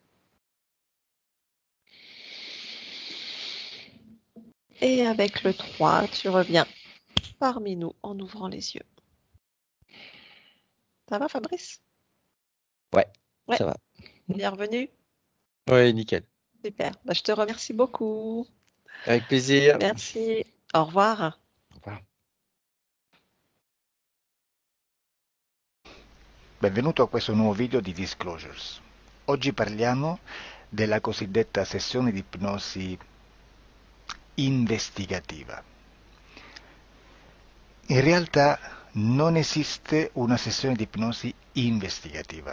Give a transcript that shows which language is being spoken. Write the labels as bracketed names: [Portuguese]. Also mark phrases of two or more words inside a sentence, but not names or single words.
[French] Et avec le 3, tu reviens parmi nous en ouvrant les yeux. Ça va, Fabrice? Ouais, Ouais, ça va. bienvenue. Ouais, nickel. Super. Bah, je te remercie beaucoup. Avec plaisir. Merci. Au revoir. Au revoir. [Italian] Benvenuto a questo nuovo video di Disclosures. Oggi parliamo della cosiddetta sessione di ipnosi investigativa. In realtà non esiste una sessione di ipnosi investigativa.